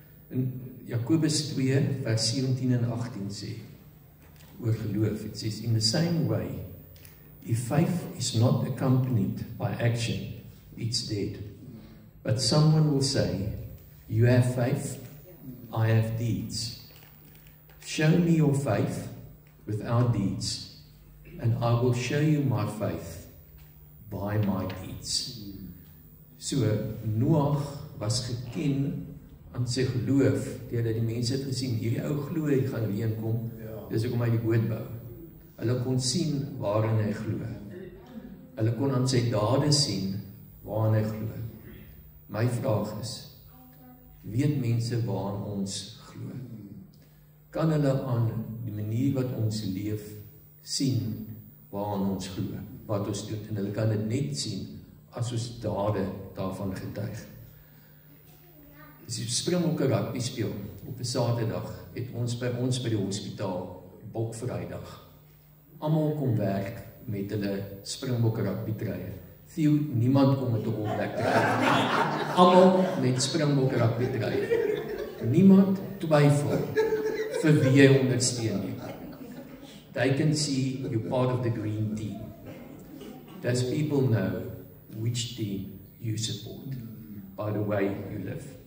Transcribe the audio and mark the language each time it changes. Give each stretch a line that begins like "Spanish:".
Afrikaans: In Jakobus 2 vers 17 en 18 sê oor geloof,
English: it says, in the same way, if faith is not accompanied by action, it's dead. But someone will say, you have faith, I have deeds. Show me your faith without deeds, and I will show you my faith by my deeds.
Afrikaans: So, Noag was geken aan sy geloof, deurdat die mense het gesien, hierdie ou glo hy gaan reën kom, dis hoekom hy die boot bou. Hulle kon sien waarin hy glo. Hulle kon aan sy dade sien waarin hy glo. My vraag is, weet mense waarin ons glo? Kan hulle aan die manier wat ons leef sien waarin ons glo, wat ons doen, en hulle kan dit net sien as ons dade daarvan getuig. As die Springbokke rugby speel op 'n Saterdag, het ons by die hospitaal Bokvrydag. Almal kom werk met hulle Springbokke rugby truie. Theo, niemand kom met 'n All-Black trui. Almal met Springbokke rugby truie. Niemand twyfel vir wie jy ondersteun nie.
English: They can see you're part of the green team. Does people know which team you support by the way you live?